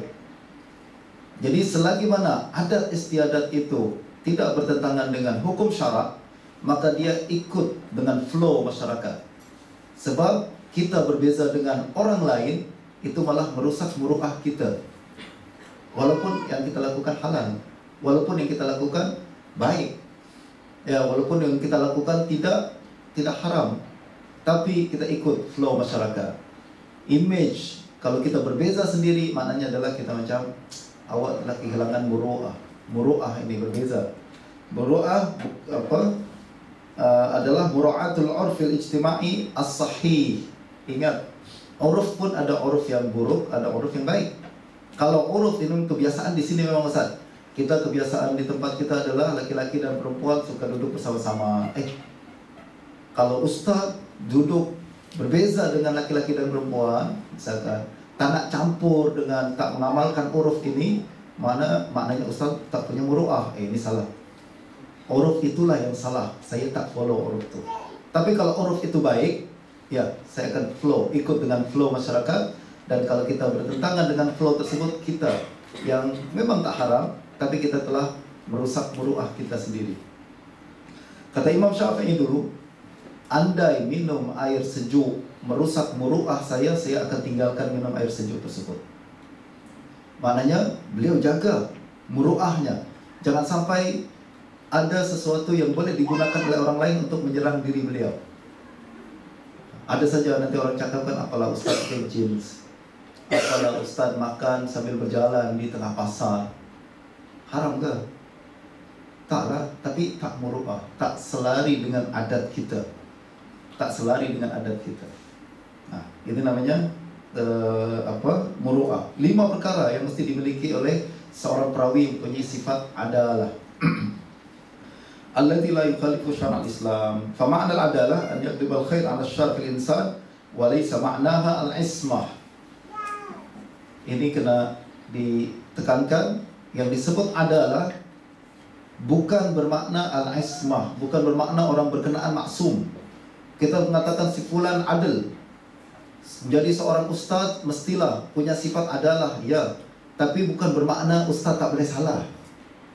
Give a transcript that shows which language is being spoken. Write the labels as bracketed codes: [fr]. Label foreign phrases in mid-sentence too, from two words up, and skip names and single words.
[ms] Jadi selagi mana adat istiadat itu tidak bertentangan dengan hukum syarak, maka dia ikut dengan flow masyarakat. Sebab kita berbeza dengan orang lain, itu malah merusak muru'ah kita. Walaupun yang kita lakukan halal, walaupun yang kita lakukan baik, ya, walaupun yang kita lakukan tidak haram, tapi kita ikut flow masyarakat. Image, kalau kita berbeza sendiri, maknanya adalah kita macam awak telah kehilangan muru'ah. Muru'ah ini berbeza. Muru'ah adalah [ar] مراعاة العرف الاجتماعي الصحيح. [ms] Ingat, uruf pun ada uruf yang buruk, ada uruf yang baik. Kalau uruf ini kebiasaan di sini memang Ustaz, kita kebiasaan di tempat kita adalah laki-laki dan perempuan suka duduk bersama-sama. Kalau Ustaz duduk berbeza dengan laki-laki dan perempuan, misalkan tak nak campur dengan, tak mengamalkan uruf ini, maknanya Ustaz tak punya muru'ah. Ini salah. Uruf itulah yang salah. Saya tak follow uruf itu. Tapi kalau uruf itu baik, ya, saya akan flow, ikut dengan flow masyarakat. Dan kalau kita bertentangan dengan flow tersebut, kita yang memang tak haram, tapi kita telah merusak muru'ah kita sendiri. Kata Imam Syafi'i dulu, andai minum air sejuk merusak muru'ah saya akan tinggalkan minum air sejuk tersebut. Maknanya beliau jaga muru'ahnya. Jangan sampai ada sesuatu yang boleh digunakan oleh orang lain untuk menyerang diri beliau. Ada saja nanti orang cakapkan, apalah Ustaz pakai jeans, apalah Ustaz makan sambil berjalan di tengah pasar. Haram ke? Taklah, tapi tak muru'ah, tak selari dengan adat kita. Tak selari dengan adat kita. Nah, ini namanya muru'ah. 5 perkara yang mesti dimiliki oleh seorang perawi yang punya sifat adalah [ar] التي لا يخالف شرع الإسلام. فمعنى العدالة أن يغلب الخير على الشر في الإنسان وليس معناها العصمة. [ms] Ini kena ditekankan, yang disebut adalah bukan bermakna al-ismah, bukan bermakna orang berkenaan maksum. Kita mengatakan si fulan adil. Jadi seorang ustaz mestilah punya sifat adalah, ya, tapi bukan bermakna ustaz tak boleh salah.